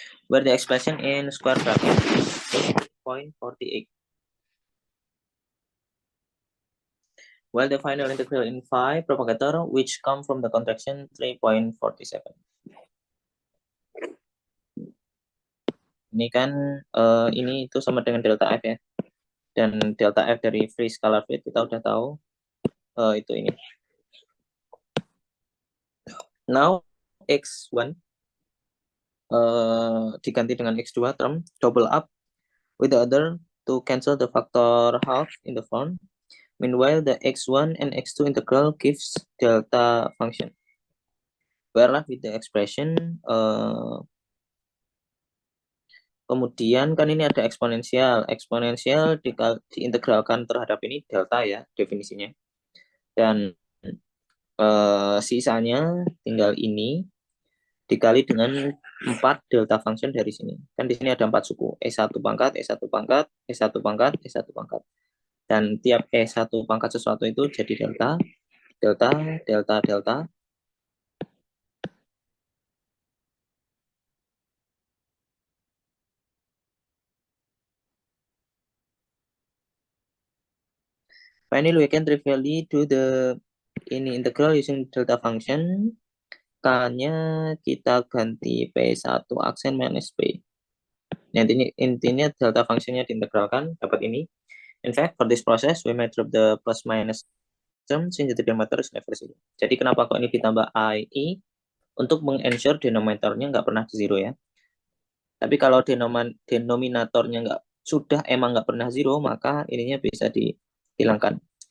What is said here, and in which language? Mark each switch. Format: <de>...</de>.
<en>Where the expression in square bracket is 8.48. While the final integral in phi propagator which come from the contraction 3.47.</en> <id>Ini kan ini itu sama dengan delta F ya. Dan delta F dari free scalar field kita udah tahu itu ini.</id> <en>Now X1</en> <id>diganti dengan</id> <en>X2 term double up with the other to cancel the factor half in the front. Meanwhile, the X1 and X2 integral gives delta function. We're left with the expression.</en> <id>Kemudian kan ini ada eksponensial. Eksponensial diintegralkan terhadap ini delta ya definisinya. Dan sisanya tinggal ini dikali dengan 4 delta function dari sini. Kan di sini ada 4 suku. E1 pangkat, E1 pangkat, E1 pangkat, E1 pangkat. Dan tiap E1 pangkat sesuatu itu jadi delta, delta, delta, delta.</id> <en>Finally, we can trivially do the ini integral using delta function.</en> <id>K-nya kita ganti P1 aksen minus P. Nah, intinya delta fungsinya diintegralkan, dapat ini.</id> <en>In fact, for this process, we may drop the plus minus term since the denominator is never zero.</en> <id>Jadi kenapa kok ini ditambah I? Untuk meng-ensure denominatornya nggak pernah zero ya. Tapi kalau denominatornya sudah emang nggak pernah zero, maka ininya bisa dihilangkan.</id>